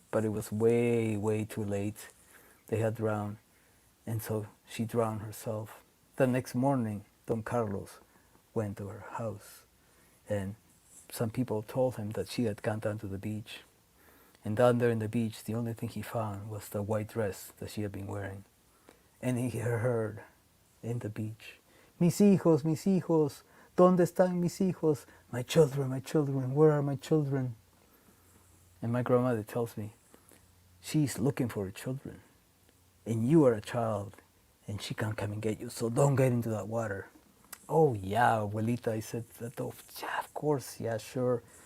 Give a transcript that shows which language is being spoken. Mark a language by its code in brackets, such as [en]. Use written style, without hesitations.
[en] But it was way, way too late. They had drowned, and so she drowned herself. The next morning, Don Carlos went to her house, and some people told him that she had gone down to the beach. And down there in the beach, the only thing he found was the white dress that she had been wearing. And he heard in the beach, [es] mis hijos, ¿dónde están mis hijos? [en] My children, where are my children?" And my grandmother tells me, she's looking for her children, and you are a child, and she can't come and get you, so don't get into that water. "Oh yeah, abuelita," I said, "yeah, of course, yeah, sure."